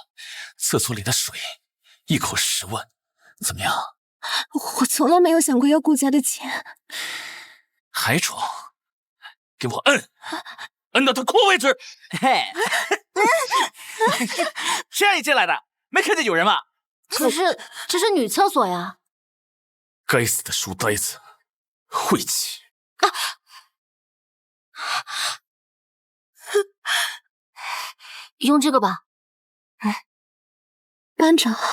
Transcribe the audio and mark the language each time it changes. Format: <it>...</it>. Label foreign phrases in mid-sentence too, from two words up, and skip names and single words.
<zh>廁所裡的水，一口10萬，怎麼樣？我從來沒有想過要顧家的錢。還裝？給我摁到他哭為止！嘿，誰讓你進來的？沒看見有人嗎？可是這是女廁所呀！該死的書呆子，晦氣！用这个吧。班长，</zh>